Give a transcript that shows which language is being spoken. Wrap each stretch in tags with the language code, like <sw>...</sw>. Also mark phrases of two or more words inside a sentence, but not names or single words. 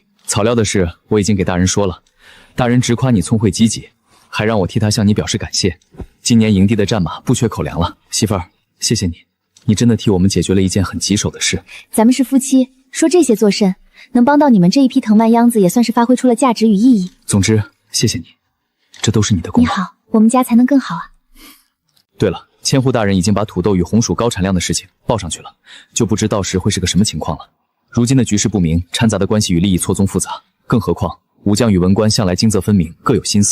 <zh>草料的事我已經給大人說了，大人直誇你聰慧積極，還讓我替他向你表示感謝。今年營地的戰馬不缺口糧了，媳婦兒，謝謝你，你真的替我們解決了一件很棘手的事。咱們是夫妻，說這些做甚？能幫到你們這一批藤蔓秧子，也算是發揮出了價值與意義。總之，謝謝你，這都是你的功勞。你好，我們家才能更好啊。對了，千戶大人已經把土豆與紅薯高產量的事情報上去了，就不知到時會是個什麼情況了。如今的局勢不明，摻雜的關係與利益錯綜複雜，更何況武將與文官向來驚責分明，各有心思。</zh>